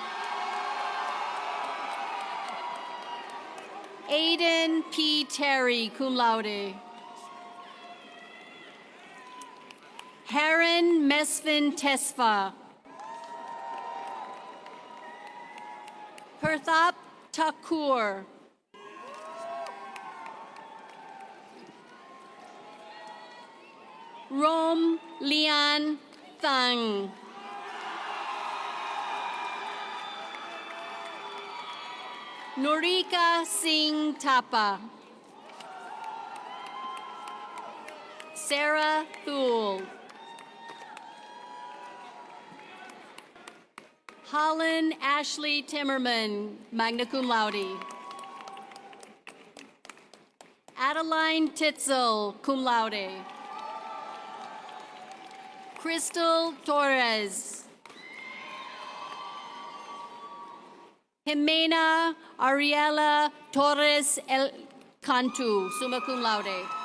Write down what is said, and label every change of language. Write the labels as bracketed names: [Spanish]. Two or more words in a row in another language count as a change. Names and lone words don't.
[English] Aiden P. Terry, [Latin] cum laude. [English] Heron Mesvin Tesfa. Perthap Thakur. Rom Lian Thang. Norika Singh Thapa. Sarah Thule. Holland Ashley Timmerman, [Latin] magna cum laude. [English] Adeline Titzel, [Latin] cum laude. [English] Crystal Torres. Jimena Ariela Torres El Cantu, [Latin] summa cum laude.